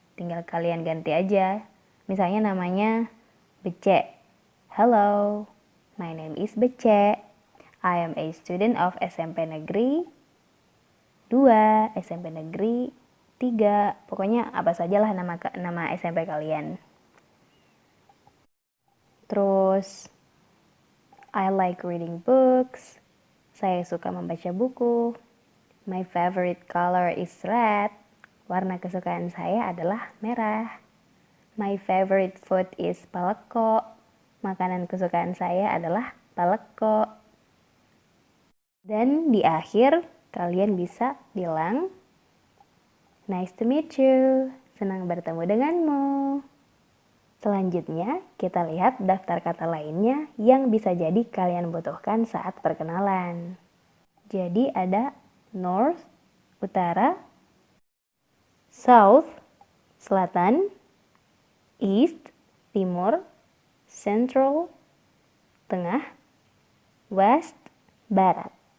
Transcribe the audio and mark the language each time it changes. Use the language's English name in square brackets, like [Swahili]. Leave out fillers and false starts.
[Indonesian] Tinggal kalian ganti aja. Misalnya namanya Bece. [English] Hello, my name is Bece. I am a student of SMP Negeri 2, SMP Negeri 3. [Indonesian] Pokoknya apa sajalah nama SMP kalian. [English] Terus, I like reading books. [Indonesian] Saya suka membaca buku. [English] My favorite color is red. [Indonesian] Warna kesukaan saya adalah merah. [English] My favorite food is paleko. [Indonesian] Makanan kesukaan saya adalah paleko. Dan di akhir, kalian bisa bilang, [English] nice to meet you. [Indonesian] Senang bertemu denganmu. Selanjutnya, kita lihat daftar kata lainnya yang bisa jadi kalian butuhkan saat perkenalan. Jadi ada north, utara, south, selatan, east, timur, central, tengah, west, barat.